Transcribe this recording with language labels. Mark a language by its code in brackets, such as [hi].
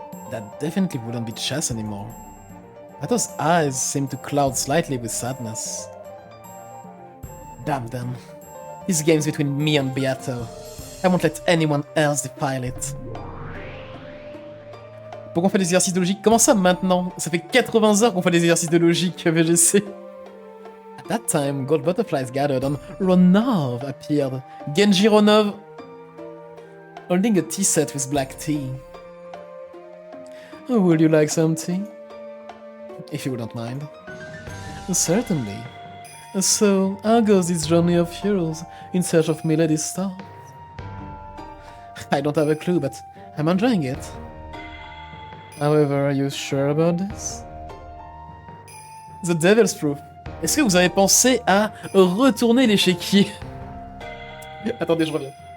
[en] That definitely wouldn't be chess anymore. Bato's eyes seem to cloud slightly with sadness. Damn them. This game's between me and Beato. I won't let anyone else defile it. [fr] Pourquoi on fait des exercices de logique? Comment ça maintenant? Ça fait 80 heures qu'on fait des exercices de logique, VGC. [en] At that time, gold butterflies gathered and Ronov appeared. Genji Ronov holding a tea set with black tea. Oh, would you like some tea? If you wouldn't mind. Certainly. So, how goes this journey of heroes in search of Milady's star? I don't have a clue, but I'm enjoying it. However, are you sure about this? The Devil's Proof. [fr] Est-ce que vous avez pensé à retourner l'échiquier? Attendez, je reviens.